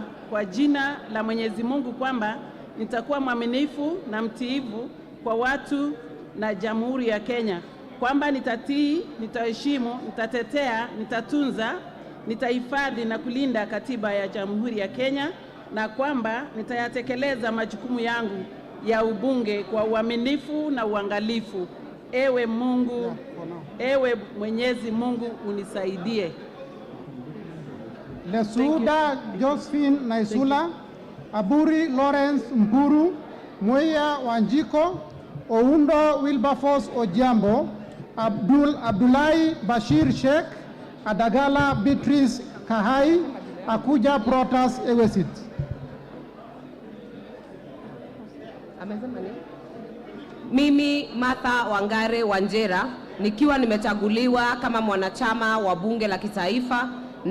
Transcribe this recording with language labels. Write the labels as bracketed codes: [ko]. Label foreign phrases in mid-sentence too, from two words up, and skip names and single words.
[sw] kwa jina la Mwenyezi Mungu kwamba nitakuwa mwaminifu na mtiifu kwa watu na Jamhuri ya Kenya, kwamba nitatii, nitaheshimu, nitatetea, nitatunza, nitahifadhi na kulinda katiba ya Jamhuri ya Kenya, na kwamba nitayatekeleza majukumu yangu ya ubunge kwa uaminifu na uangalifu. Ewe Mungu, ewe Mwenyezi Mungu unisaidie. Lesuda Josephine Naisula, Aburi Lawrence Mpuru, Mwia Wanjiko, Oundo Wilberforce Ojiambo, Abdullahi Bashir Sheikh, Adagala Beatrice Kahai, Akuja Protas Ewesit. Mimi Martha Wangare Wanjera nikiwa nimechaguliwa kama mwanachama wa bunge la kitaifa, na